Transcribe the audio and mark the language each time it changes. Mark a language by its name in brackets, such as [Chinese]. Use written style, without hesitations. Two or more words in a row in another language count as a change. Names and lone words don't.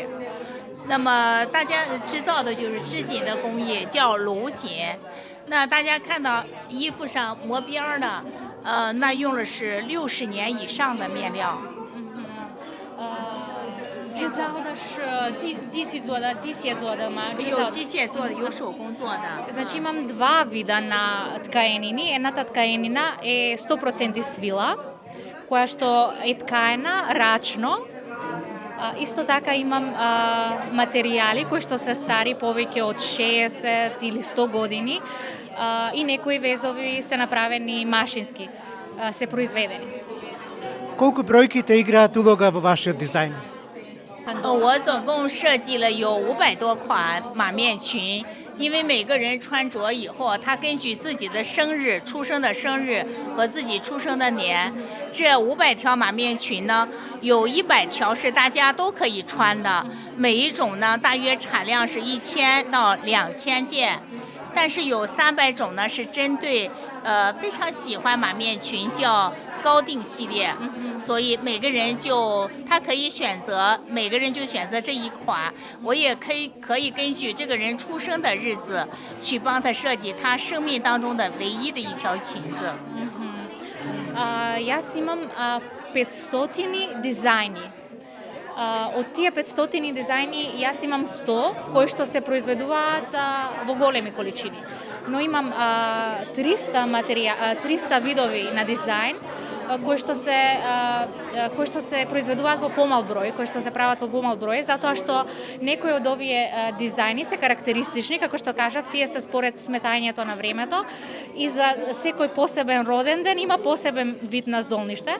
[Chinese] 那么大家制造的就是织锦的工艺，叫炉锦。那大家看到衣服上磨边儿的，那用的是60年以上的面料。制造的是机械做的吗？有机械做的，有手工做的。 [Macedonian] Значи имам два вида на ткаенини. Едната ткаенина е 100% свила, која што е ткаена рачно. Исто така имам материјали кои што се стари повеќе од 60 или 100 години и некои везови се направени машински, се произведени. Колку бројките играат улога во вашиот дизајн? [Chinese] 我总共设计了有500多款马面裙，因为每个人穿着以后，他根据自己的生日、出生的生日和自己出生的年，这500条马面裙呢，有100条是大家都可以穿的，每一种呢大约产量是1000到2000件。但是有300种呢，是针对非常喜欢马面裙，叫高定系列，所以每个人他可以选择，每个人就选择这一款。我也可以根据这个人出生的日子去帮他设计他生命当中的唯一的一条裙子。 [Macedonian] Јас имам 500 дизајни. Од тие 500 дизајни, јас имам 100 кои што се произведуваат во големи количини. Но имам 300 видови на дизајн кои што се произведуваат во помал број, кои што се прават во помал број, затоа што некои од овие дизајни се карактеристични, како што кажав, тие се според сметањето на времето и за секој посебен роден ден има посебен вид на здолниште.